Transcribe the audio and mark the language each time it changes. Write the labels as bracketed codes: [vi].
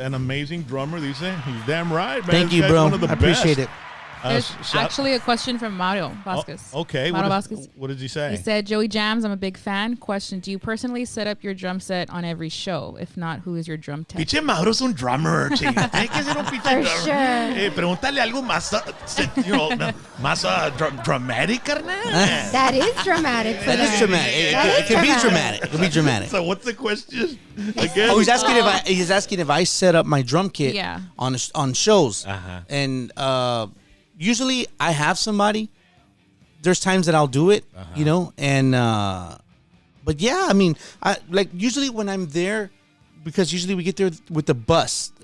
[en] An amazing drummer, these things. He's damn right, man. Thank you, bro. I appreciate it. There's actually a question from Mario Vasquez. Okay. Mario Vasquez. What did he say? He said, Joey Jams, I'm a big fan. Question, do you personally set up your drum set on every show? If not, who is your drum tech? [es] Pinche Mauro's un drummer, chinga. Tiene que ser un pinche drummer. [en] For sure. [es] Pregúntale algo más, más dramatic, carnal. [en] That is dramatic. That is dramatic. It can be dramatic. It can be dramatic. So what's the question again? Oh, he's asking if I set up my drum kit on shows. And usually I have somebody. There's times that I'll do it, and but yeah, I mean, usually when I'm there, because usually we get there with the bus.